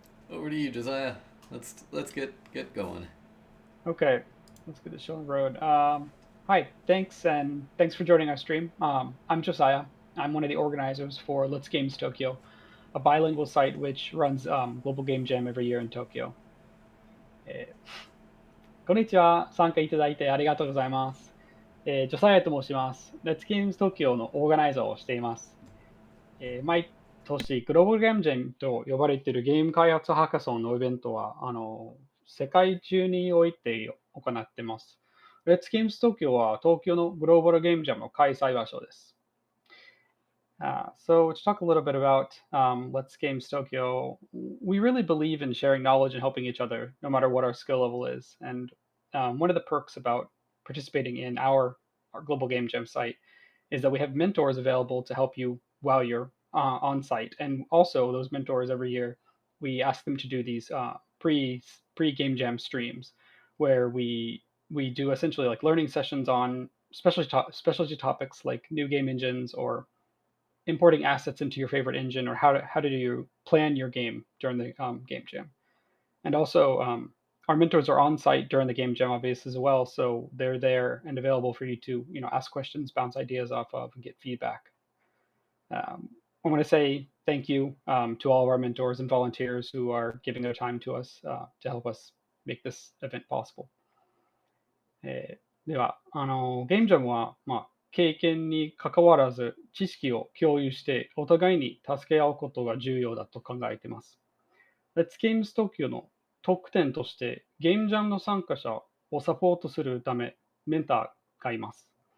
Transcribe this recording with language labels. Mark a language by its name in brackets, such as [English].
[English] Over to you, Josiah. Let's get going. Okay, let's get the show on the road. Hi, thanks for joining our stream. I'm Josiah. I'm one of the organizers for Let's Games Tokyo, a bilingual site which runs Global Game Jam every year in Tokyo. [Japanese] こんにちは。参加いただいてありがとうございます。ジョサヤと申します。 Let's Games Tokyo のオーガナイザーをしています。毎年、グローバルゲームジャムと呼ばれているゲーム開発ハッカソンのイベントは、世界中において行っています。 Let's Games Tokyo は東京のグローバルゲームジャムの開催場所です。 [English] So to talk a little bit about Let's Games Tokyo, we really believe in sharing knowledge and helping each other, no matter what our skill level is. And one of the perks about participating in our global game jam site is that we have mentors available to help you while you're on site. And also, those mentors every year, we ask them to do these pre game jam streams, where we do essentially like learning sessions on specialty topics like new game engines or importing assets into your favorite engine, or how do you plan your game during the game jam. And also, our mentors are on site during the game jam, obviously, as well, so they're there and available for you to ask questions, bounce ideas off of, and get feedback. I want to say thank you to all of our mentors and volunteers who are giving their time to us to help us make this event possible. [Japanese] では、ゲームジャムは、経験に関わらず知識を共有してお互いに助け合うことが重要だと考えています。 Let's Games Tokyo の特典としてゲームジャムの参加者をサポートするためメンターがいます。